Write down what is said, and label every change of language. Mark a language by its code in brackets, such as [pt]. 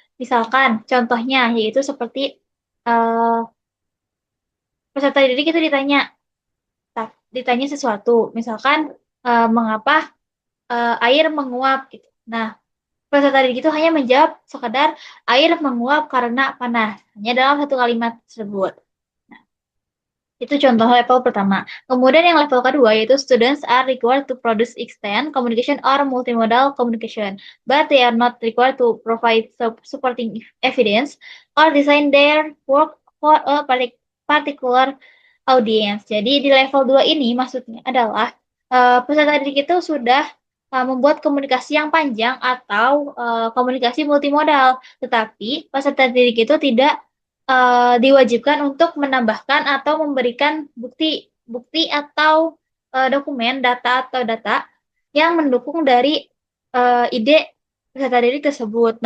[id] Misalkan contohnya yaitu seperti uh, peserta didik itu ditanya sesuatu, misalkan mengapa air menguap gitu. Nah, peserta didik itu hanya menjawab sekadar air menguap karena panas, hanya dalam satu kalimat tersebut. Nah, itu contoh level pertama. Kemudian yang level kedua yaitu [en] students are required to produce extend communication or multimodal communication, but they are not required to provide supporting evidence or design their work for a particular audience. [id] Jadi di level 2 ini maksudnya adalah peserta didik itu sudah membuat komunikasi yang panjang atau komunikasi multimodal, tetapi peserta didik itu tidak diwajibkan untuk menambahkan atau memberikan bukti atau dokumen data yang mendukung dari ide peserta didik tersebut.